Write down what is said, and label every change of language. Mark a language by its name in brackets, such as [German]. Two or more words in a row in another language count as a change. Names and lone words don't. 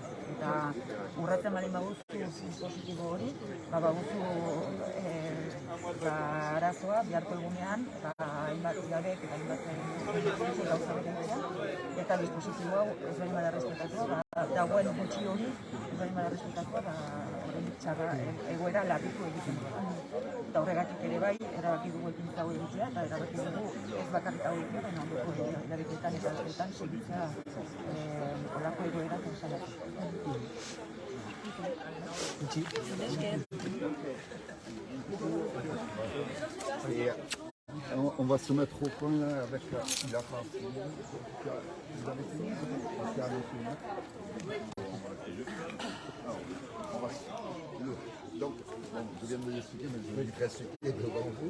[Basque] Eta urratzen baldin baguzu dispositibo hori, baguzu arazoa biharko egunean, hainbat jabek eta hainbat gauza beretzea, eta dispositibo hau ez bain bada respetatua, dagoen gutxi hori ez bain bada respetatua, txarra egoera larritu egiten dut. Eta horregatik ere bai, erabaki dugu ekintza hau egitea, eta erabaki dugu ez bakarrik hau egitea, baina ondoko hilabeteetan eta asteetan segitzea olako egoera salatzeko. [French] On va se mettre au point là avec la phrase. Vous avez fini? Donc, je viens de l'expliquer, mais je vais lui expliquer devant vous.